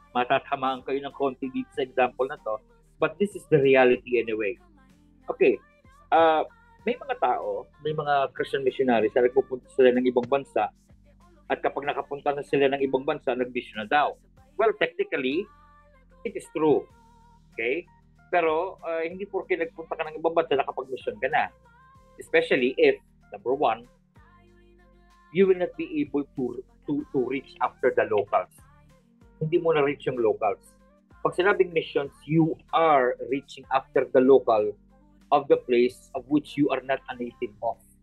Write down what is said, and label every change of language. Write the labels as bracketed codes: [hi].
[tl] matatamaan kayo ng konti dito sa example na to. [en] But this is the reality anyway. Okay. [tl] May mga tao, may mga Christian missionaries na nagpupunta sila ng ibang bansa at kapag nakapunta na sila ng ibang bansa, nag-mission na daw. [en] Well, technically, it is true. Okay? [tl] Pero hindi porke nagpunta ka ng ibang bansa, nakapag-mission ka na. [en] Especially if, number one, you will not be able to reach after the locals. [tl] Hindi mo na reach yung locals. Pag sinabing missions, [en] you are reaching after the local of the place of which you are not a native of.